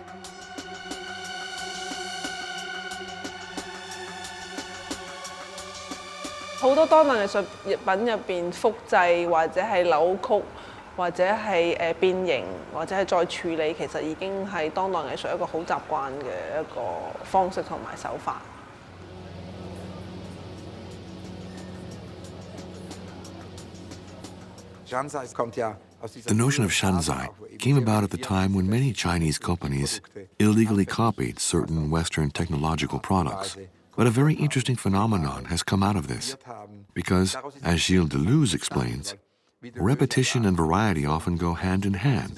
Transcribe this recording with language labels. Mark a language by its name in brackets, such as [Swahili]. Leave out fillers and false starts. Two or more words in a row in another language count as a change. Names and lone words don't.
[Cantonese] 好多當代藝術品入邊複製或者係扭曲，或者係變形，或者係再處理，其實已經係當代藝術一個好習慣嘅一個方式同埋手法。 [English] The notion of Shanzai came about at the time when many Chinese companies illegally copied certain Western technological products. But a very interesting phenomenon has come out of this, because, as Gilles Deleuze explains, repetition and variety often go hand in hand.